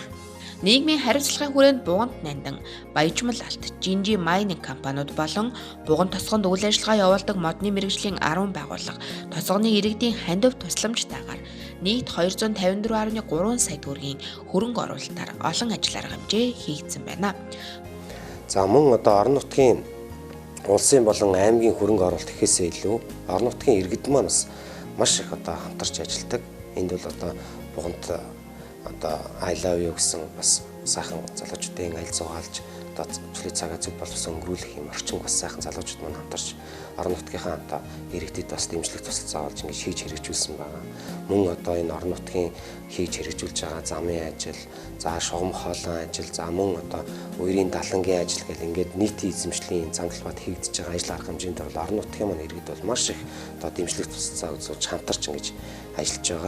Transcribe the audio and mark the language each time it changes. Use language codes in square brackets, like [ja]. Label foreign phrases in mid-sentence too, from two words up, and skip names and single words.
[mn] Нийгмийн хариуцлагын хүрээнд Буганд нандан Баяжмал алт, Жинжи майнинг компаниуд болон Буган тосгонд үйл ажиллагаа явуулдаг модны мэрэгжлийн 10 байгууллага тосгоны иргэдийн хандив тусламжтайгаар нийт 254.3 сая төгрөгийн хөрөнгө оруулалтаар олон ажил арга хэмжээ хийгдсэн байна. За мөн одоо орон нутгийн улсын болон аймгийн хөрөнгө оруулалт гэхээсээ илүү орон нутгийн иргэд маань бас маш их одоо хамтарч ажилладаг. Энд бол одоо Буганд одоо [en] I love you [mn] гэсэн бас сайхан залуучуудын аль зугаалж одоо чөлөө цагаа зүг боловсон өнгөрүүлэх юм орчин бас сайхан залуучууд маань хамтарч орон нутгийнхаа одоо иргэдэд бас дэмжлэг тусалцаа олж ингэж хийж хэрэгжүүлсэн байгаа. Мөн одоо энэ орон нутгийн хийж хэрэгжүүлж байгаа замын ажил, за шугам хоолойн ажил, за мөн одоо үерийн далангийн ажил гэл ингээд нийтийн эзэмшлийн зам талбайд хийгдэж байгаа ажил арга хэмжээнд бол орон нутгийн маань иргэд бол маш их одоо дэмжлэг тусалцаа үзүүлж хамтарч ингэж ажиллаж байгаа.